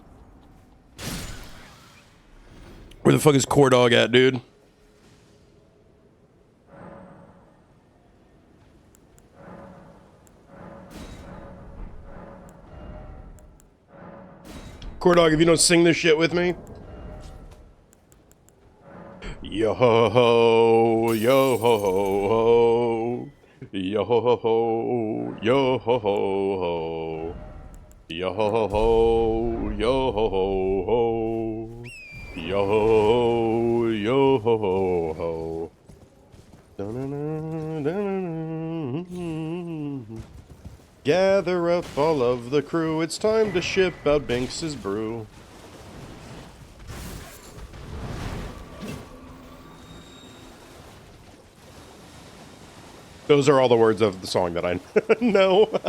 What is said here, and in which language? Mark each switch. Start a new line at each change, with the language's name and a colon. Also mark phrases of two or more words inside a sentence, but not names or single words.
English: Where the fuck is Core Dog at, dude? Core Dog, if you don't sing this shit with me. Yo ho ho, yo ho ho ho, yo ho ho ho, yo ho ho ho, yo ho ho ho, yo ho ho ho, yo ho ho, yo ho ho ho. Gather up all of the crew, it's time to ship out Binks's brew. Those are all the words of the song that I know.